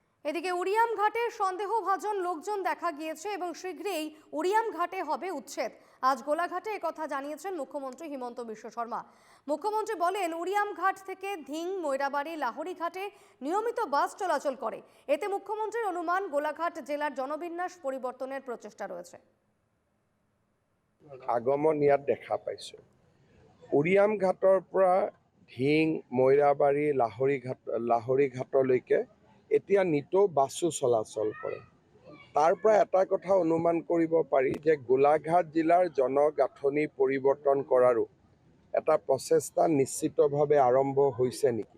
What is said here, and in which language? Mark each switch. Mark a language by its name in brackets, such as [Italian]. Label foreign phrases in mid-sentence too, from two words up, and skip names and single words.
[Bangla] এদিকে উরিয়াম ঘাটে সন্দেহভাজন লোকজন দেখা গিয়েছে এবং শীঘ্রই উরিয়াম ঘাটে হবে উচ্ছেদ। আজ গোলাঘাটে একথা জানিয়েছেন মুখ্যমন্ত্রী হিমন্ত বিশ্ব শর্মা। মুখ্যমন্ত্রী বলেন, উরিয়াম ঘাট থেকে ধিং, ময়রাবাড়ি, লাহড়ি ঘাটে নিয়মিত বাস চলাচল করে। এতে মুখ্যমন্ত্রীর অনুমান, গোলাঘাট জেলার জনবিন্যাস পরিবর্তনের প্রচেষ্টা রয়েছে। [Assamese] আগমন ইয়াত দেখা পাইছো। উৰিয়াম ঘাটৰ পৰা ধিং, ময়ৰাবাৰী, লাহৰী ঘাটলৈকে এতিয়া নিতৌ বাছো চলাচল কৰে। তাৰ পৰা এটা কথা অনুমান কৰিব পাৰি যে গোলাঘাট জিলাৰ জনগাঁথনি পৰিৱৰ্তন কৰাৰো এটা প্ৰচেষ্টা নিশ্চিতভাৱে আৰম্ভ হৈছে নেকি।